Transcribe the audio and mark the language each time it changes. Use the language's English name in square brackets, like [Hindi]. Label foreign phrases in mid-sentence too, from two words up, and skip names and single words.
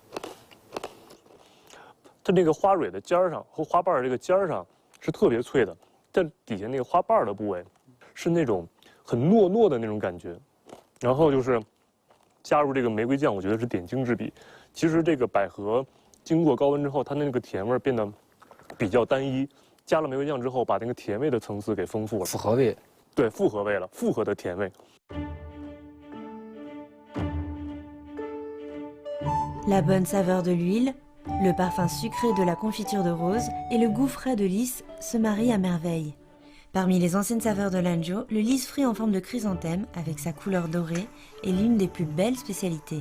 [Chinese] 它那个花蕊的尖儿上和花瓣的这个尖儿上是特别脆的，但底下那个花瓣的部位是那种很糯糯的那种感觉。然后就是加入这个玫瑰酱，我觉得是点睛之笔。其实这个百合经过高温之后，它那个甜味变得比较单一，加了玫瑰酱之后，把那个甜味的层次给丰富了，复合味。对，复合味了，复合的甜味。 [French] La bonne saveur de l'huile, le parfum sucré de la confiture de rose et le goût frais de lys se marient à merveille. Parmi les anciennes saveurs de l'Anzhou, le lys frit en forme de chrysanthème, avec sa couleur dorée, est l'une des plus belles spécialités.